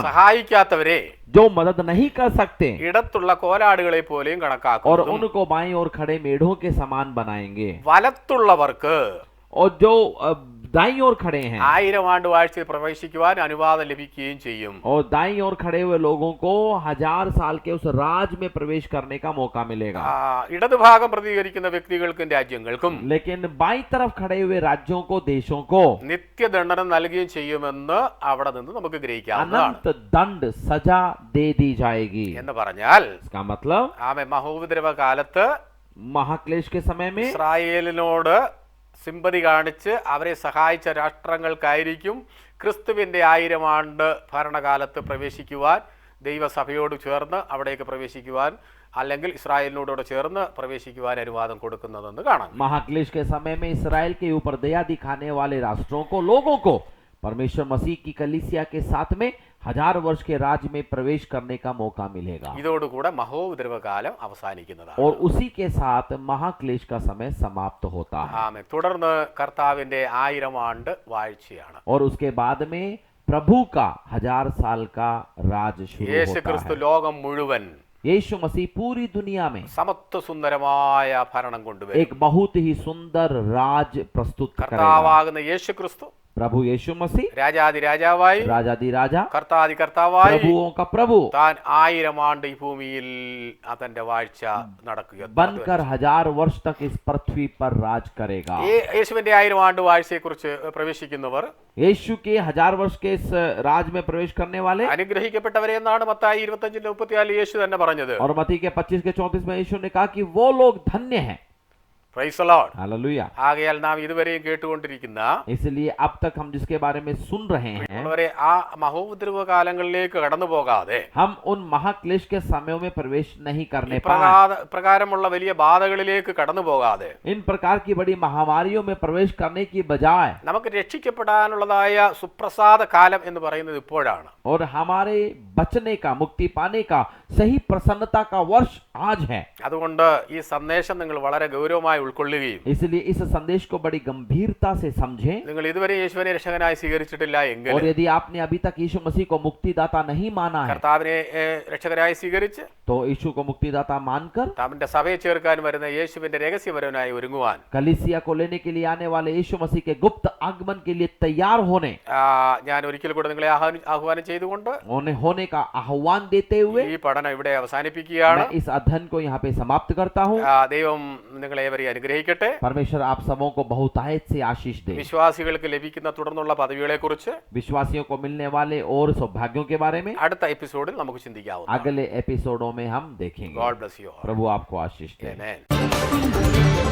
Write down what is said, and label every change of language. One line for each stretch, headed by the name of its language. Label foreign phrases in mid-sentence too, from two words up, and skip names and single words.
Malayalam: സഹായിക്കാത്തവരെ
Hindi: जो मदद नहीं कर सकते,
Malayalam: ഇടത്തുള്ള കോലാടുകളെ പോലെയും
Hindi: और
Malayalam: കണക്കാക്കും.
Hindi: उनको बाईं ओर खड़े मेढ़ों के समान बनाएंगे।
Malayalam: വലത്തുള്ളവർക്ക്
Hindi: और जो दाईं ओर खड़े हैं,
Malayalam: 1000 ആണ്ട് വാഴ്ചയിൽ പ്രവേശിക്കുവാൻ അനുവാദം ലഭിക്കുകയും ചെയ്യും.
Hindi: और दाईं ओर खड़े हुए लोगों को 1000 साल के उस राज में प्रवेश करने का मौका मिलेगा।
Malayalam: ഇടതുഭാഗം പ്രതികരിക്കുന്ന വ്യക്തികൾക്കും രാജ്യങ്ങൾക്കും
Hindi: लेकिन बाईं तरफ खड़े हुए राज्यों को, देशों को
Malayalam: നിത്യദണ്ഡനം നൽകുകയും ചെയ്യുമെന്ന് അവിടെ നിന്ന് നമുക്ക് ഗ്രഹിക്കാവുന്നതാണ്.
Hindi: अनंत दंड सजा दे दी जाएगी।
Malayalam: എന്ന് പറഞ്ഞാൽ
Hindi: इसका मतलब
Malayalam: മഹോപദ്രവ കാലത്ത്
Hindi: महाक्लेश के समय में
Malayalam: ഇസ്രായേലിനോട് സിമ്പതി കാണിച്ച് അവരെ സഹായിച്ച രാഷ്ട്രങ്ങൾക്കായിരിക്കും ക്രിസ്തുവിന്റെ 1000 ആണ്ട് ഭരണകാലത്ത് പ്രവേശിക്കുവാൻ, ദൈവസഭയോട് ചേർന്ന് അവിടേക്ക് പ്രവേശിക്കുവാൻ, അല്ലെങ്കിൽ ഇസ്രായേലിനോട് ചേർന്ന് പ്രവേശിക്കുവാൻ അനുവാദം കൊടുക്കുന്നതെന്ന് കാണാം.
Hindi: महाक्लेश के समय में इसराइल के ऊपर दया दिखाने वाले राष्ट्रों को, लोगों को परमेश्वर मसीह की कलीसिया के साथ में 1000 वर्ष के राज में प्रवेश करने का मौका मिलेगा।
Malayalam: ഇതോടുകൂടെ മഹോപദ്രവകാലം അവസാനിക്കുന്നതാണ്.
Hindi: और उसी के साथ महाक्लेश का समय समाप्त होता है।
Malayalam: ആമേൻ. തുടർന്ന് കർത്താവിന്റെ 1000 ആണ്ട് വാഴ്ചയാണ്.
Hindi: और उसके बाद में प्रभु का 1000 साल का राज शुरू
Malayalam: യേശു
Hindi: होता
Malayalam: ക്രിസ്തു
Hindi: है।
Malayalam: ലോകം മുഴുവൻ
Hindi: यीशु मसीह पूरी दुनिया में
Malayalam: സമത്വ സുന്ദരമായ ഭരണം കൊണ്ടുവരും.
Hindi: एक बहुत ही सुंदर राज प्रस्तुत करेगा।
Malayalam: കർത്താവാകുന്ന യേശു ക്രിസ്തു
Hindi: प्रभु यीशु मसीह
Malayalam: രാജാതി രാജാവായി,
Hindi: राजादी राजा,
Malayalam: കർത്താതി കർത്താവായി,
Hindi: प्रभुओं का प्रभु
Malayalam: താൻ 1000 ആണ്ട് ഈ ഭൂമിയിൽ തന്റെ വാഴ്ച നടക്കുക,
Hindi: बनकर 1000 वर्ष तक इस पृथ्वी पर राज करेगा।
Malayalam: യേശുവിന്റെ 1000 ആണ്ട് വാഴ്ചയെ കുറിച്ച് പ്രവേശിക്കുന്നവർ
Hindi: यीशु के 1000 वर्ष के इस राज में प्रवेश करने वाले
Malayalam: അനുഗ്രഹിക്കപ്പെട്ടവരെ എന്നാണ് മത്തായി 25:34 യേശു തന്നെ പറഞ്ഞത്.
Hindi: और मत्ती के 25 के 34 में यीशु ने कहा कि वो लोग धन्य हैं।
English: Praise the Lord.
Hindi: हालेलुया।
Malayalam: ആകയാൽ നാം ഇതുവരെയും കേട്ടുകൊണ്ടിരിക്കുന്ന
Hindi: इसलिए अब तक हम जिसके बारे में सुन रहे हैं,
Malayalam: ഉള്ളവരെ ആ മഹോപദ്രവ കാലങ്ങളിലേക്ക് കടന്നു പോകാതെ
Hindi: हम उन महाक्लेश के समयों में प्रवेश नहीं करने पाए,
Malayalam: പ്രകാരമുള്ള വലിയ ബാധകളിലേക്ക് കടന്നു പോകാതെ
Hindi: इन प्रकार की बड़ी महामारियों में प्रवेश करने की बजाय,
Malayalam: നമുക്ക് രക്ഷിക്കപ്പെടാനുള്ളതായ സുപ്രസാദ കാലം എന്ന് പറയുന്നത് ഇപ്പോഴാണ്.
Hindi: और हमारे बचने का, मुक्ति पाने का सही प्रसन्नता का वर्ष आज है।
Malayalam: അതുകൊണ്ട് ഈ സന്ദേശം നിങ്ങൾ വളരെ ഗൗരവമായി ഉൾക്കൊള്ളുകയും
Hindi: इसलिए इस संदेश को बड़ी गंभीरता से समझें।
Malayalam: നിങ്ങൾ ഇതുവരെ യേശുവിനെ രക്ഷകനായി സ്വീകരിച്ചിട്ടില്ല എങ്കിൽ
Hindi: और यदि आपने अभी तक यीशु मसीह को मुक्तिदाता नहीं माना है
Malayalam: കർത്താവിനെ രക്ഷകനായി സ്വീകരിച്ച്
Hindi: तो यीशु को मुक्तिदाता मानकर
Malayalam: തന്റെ സഭയെ ചേർക്കാൻ വരുന്ന യേശുവിന്റെ രഹസ്യപരനായി ഒരുങ്ങുവാൻ
Hindi: कलीसिया को लेने के लिए आने वाले यीशु मसीह के गुप्त आगमन के लिए तैयार होने
Malayalam: ഞാൻ ഒരിക്കൽ കൂടെ നിങ്ങളെ ആഹ്വാനം ചെയ്തുകൊണ്ട്
Hindi: उन्हें होने का आह्वान देते हुए
Malayalam: ഈ പഠനം ഇവിടെ അവസാനിപ്പിക്കുകയാണ്.
Hindi: मैं इस अध्ययन को यहाँ पे समाप्त करता हूँ।
Malayalam: ദൈവം നിങ്ങളേവരെയും അനുഗ്രഹിക്കട്ടെ.
Hindi: परमेश्वर आप सबों को बहुतायत से आशीष दे।
Malayalam: വിശ്വാസികൾക്ക് ലഭിക്കുന്ന തുടർന്നുള്ള പദവികളെക്കുറിച്ച്
Hindi: विश्वासियों को मिलने वाले और सौभाग्यों के बारे में
Malayalam: അടുത്ത എപ്പിസോഡിൽ നമുക്ക് ചിന്തിക്കാവുന്നതാണ്.
Hindi: अगले एपिसोडों में हम देखेंगे।
English: God bless you all.
Hindi: प्रभु आपको आशीष दे। Amen.